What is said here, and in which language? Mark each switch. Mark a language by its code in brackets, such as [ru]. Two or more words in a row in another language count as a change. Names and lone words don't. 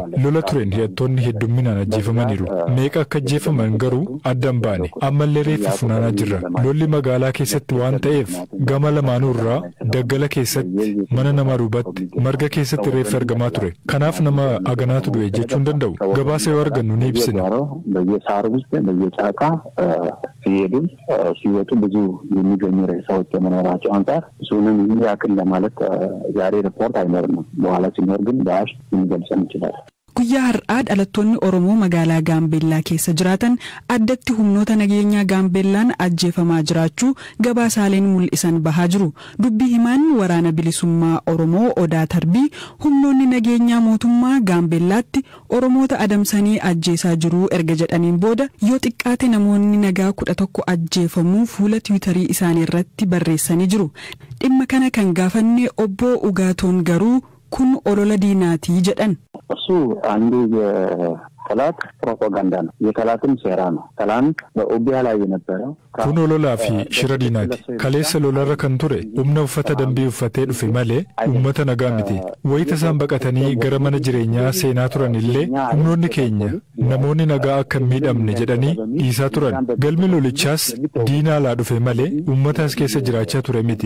[om] Lola tureen hidhattoonni heddumminaan ajjeefamaniiru. Meeqa akka ajjeefaman garuu addan baane. Ammallee reeffa funaanaa jirra. Lolli magaalaa keessatti waan ta'eef gama lamaanuu irraa daggala keessatti mana namaa duubatti marga keessatti reeffa argamaa ture. Kanaaf nama aganaatu du'e jechuu hin danda'u. Gabaasa yoo argannu ni ibsina. [am] ሲወጡ ብዙ የሚገኙ ሬሳዎች ከመኖራቸው አንፃር እሱንም ያክል ለማለት ዛሬ ሪፖርት አይኖርም። በኋላ ሲኖር ግን ዳሽ የሚገልጸን ይችላል። [om] Guyyaa har'aa dhalattoonni Oromoo magaalaa Gaambeellaa keessa jiraatan addatti humnoota nageenyaa Gaambeellaan ajjeefamaa jiraachuu gabaasaaleen mul'isan bahaa jiru. Dubbii himaan waraana bilisummaa Oromoo Odaa Tarbii humnoonni nageenyaa mootummaa Gaambeellaatti Oromoota adamsanii ajjeesaa jiru erga jedhaniin booda yoo xiqqaate namoonni nagaa 11 ajjeefamuu fuula Tiwiitarii isaanii irratti barreessanii jiru. Dhimma kana kan gaafanne obbo Ugaatoon garuu kun olola diinaatii jedhan. [am] እሱ አንዱ የጠላት ፕሮፓጋንዳ ነው። የጠላትም ሴራ ነው። ትላንት በኦቢያ ላይ የነበረው [om] kun lolaa fi shira diinaati. Kaleessa lolarra kan ture humna uffata dambii uffatee dhufe malee uummata nagaa miti. Wayita isaan baqatanii gara mana jireenyaa seenaa turan illee humnoonni keenya namoonni nagaa akka hin miidhamne jedhanii dhiisaa turan. Galmi lolichaas diinaalaa dhufe malee uummataas keessa jiraachaa ture miti.